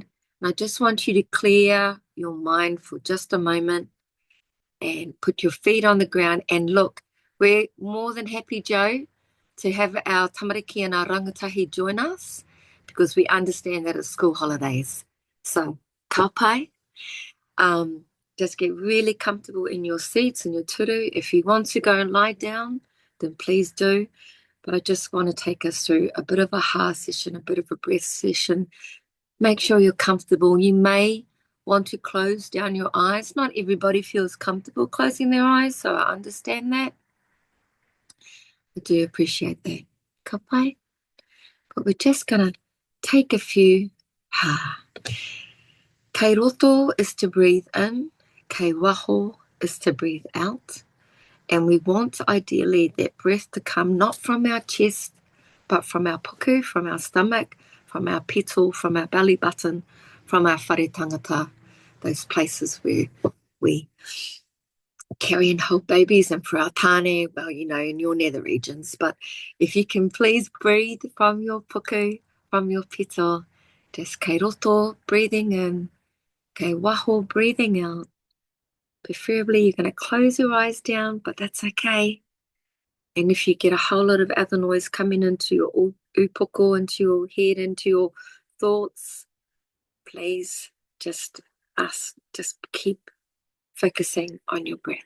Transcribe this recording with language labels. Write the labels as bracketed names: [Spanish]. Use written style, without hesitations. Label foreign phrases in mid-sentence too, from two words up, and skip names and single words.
[English] And I just want you to clear your mind for just a moment and put your feet on the ground. And look, we're more than happy, Joe, to have our tamariki and our rangatahi join us because we understand that it's school holidays. So, [Māori] ka pai. [English] Just get really comfortable in your seats and your turu. If you want to go and lie down, then please do. But I just want to take us through a bit of a ha session, a bit of a breath session. Make sure you're comfortable. You may want to close down your eyes. Not everybody feels comfortable closing their eyes, so I understand that. I do appreciate that. [Māori] Ka pai. [English] But we're just going to take a few ha. [Māori] Kei roto [English] is to breathe in. [Māori] Kei waho [English] is to breathe out. And we want ideally that breath to come not from our chest, but from our puku, from our stomach, from our petal, from our belly button, from our [Māori] whare tangata, [English] those places where we carry and hold babies, and for our tāne, well, you know, in your nether regions. But if you can please breathe from your puku, from your petal, just [Māori] kei roto, [English] breathing in, [Māori] kei waho, [English] breathing out. Preferably you're going to close your eyes down, but that's okay. And if you get a whole lot of other noise coming into your upoko, into your head, into your thoughts, please just keep focusing on your breath.